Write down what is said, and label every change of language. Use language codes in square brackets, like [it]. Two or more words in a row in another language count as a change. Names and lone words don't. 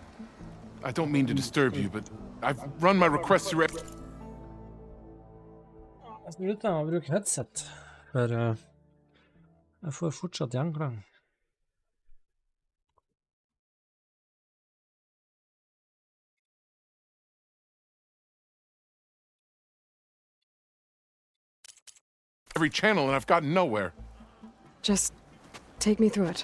[en] I don't mean to disturb you, but I've run my request through every... [no] Jeg skal ut og bruke headset, for jeg får fortsatt gjenklang. [en] every channel and I've gotten nowhere. Just take me through it.